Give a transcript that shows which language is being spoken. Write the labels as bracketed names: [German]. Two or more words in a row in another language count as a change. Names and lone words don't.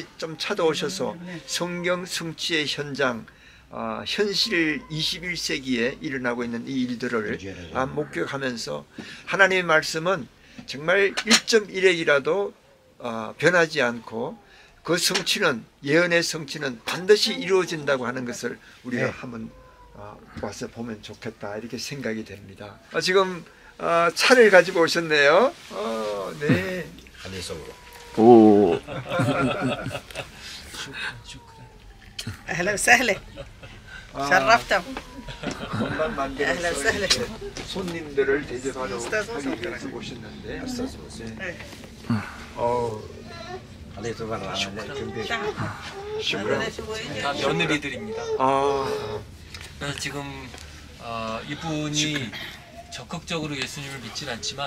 [Korean] 좀 찾아오셔서 성경 성취의 현장 현실 21세기에 일어나고 있는 이 일들을 목격하면서 하나님의 말씀은 정말 1.1핵이라도 변하지 않고 그 성취는 예언의 성취는 반드시 이루어진다고 하는 것을 우리가 한번 와서 보면 좋겠다 이렇게 생각이 됩니다. 지금 차를 가지고 오셨네요. 네. 오. [Arabic] اهلا وسهلا شرفتم [Korean] 건강 만들어서 [Arabic] أهلا وسهلا. [Korean] 이렇게 손님들을 대접하러 하기 위해서 오셨는데 네. 다 며느리들입니다. 아, 그래서 지금 이분이 적극적으로 예수님을 믿진 않지만